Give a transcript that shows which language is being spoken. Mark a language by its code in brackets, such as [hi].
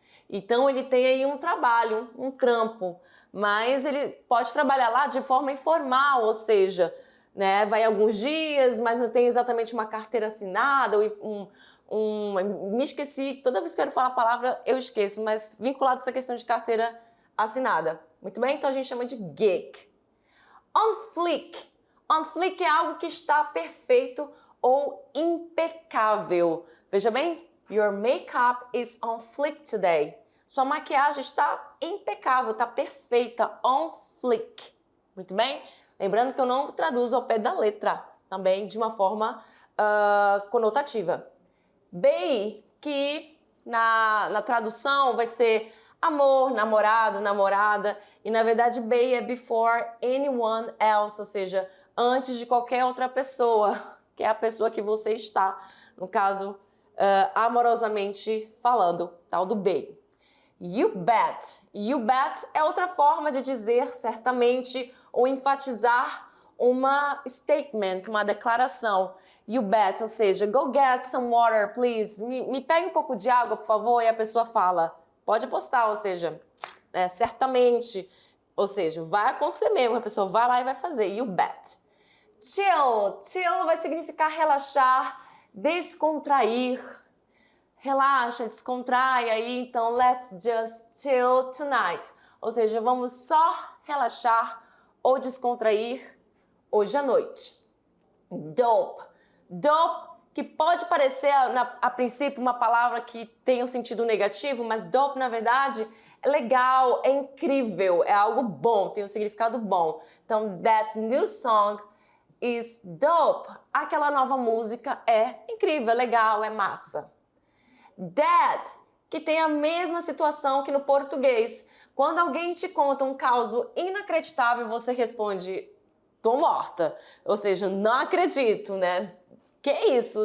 [pt] Então, ele tem aí um trabalho, um trampo, mas ele pode trabalhar lá de forma informal, ou seja, né, vai alguns dias, mas não tem exatamente uma carteira assinada, me esqueci, toda vez que eu quero falar a palavra eu esqueço, mas vinculado a essa questão de carteira assinada. Muito bem? Então, a gente chama de gig. On fleek. On fleek é algo que está perfeito ou impecável. Veja bem, [en] your makeup is on fleek today. [pt] Sua maquiagem está impecável, está perfeita, on fleek. Muito bem? Lembrando que eu não traduzo ao pé da letra, também de uma forma conotativa. Bae, que na tradução vai ser amor, namorado, namorada, e na verdade bae é [en] before anyone else, [pt] ou seja, antes de qualquer outra pessoa, que é a pessoa que você está, no caso, amorosamente falando, tal do bae. You bet. You bet é outra forma de dizer certamente ou enfatizar uma statement, uma declaração. [en] You bet, [pt] ou seja, [en] go get some water, please. [pt] Me pegue um pouco de água, por favor. E a pessoa fala, pode apostar, ou seja, certamente. Ou seja, vai acontecer mesmo. A pessoa vai lá e vai fazer. You bet. Chill. Chill vai significar relaxar, descontrair. Relaxa, descontrai aí, então [en] let's just chill tonight. [pt] Ou seja, vamos só relaxar ou descontrair hoje à noite. Dope. Dope, que pode parecer a princípio uma palavra que tem um sentido negativo, mas dope na verdade é legal, é incrível, é algo bom, tem um significado bom. Então, [en] that new song is dope. [pt] Aquela nova música é incrível, é legal, é massa. Dead, que tem a mesma situação que no português. Quando alguém te conta um caso inacreditável, você responde, tô morta. Ou seja, não acredito, né? Que isso?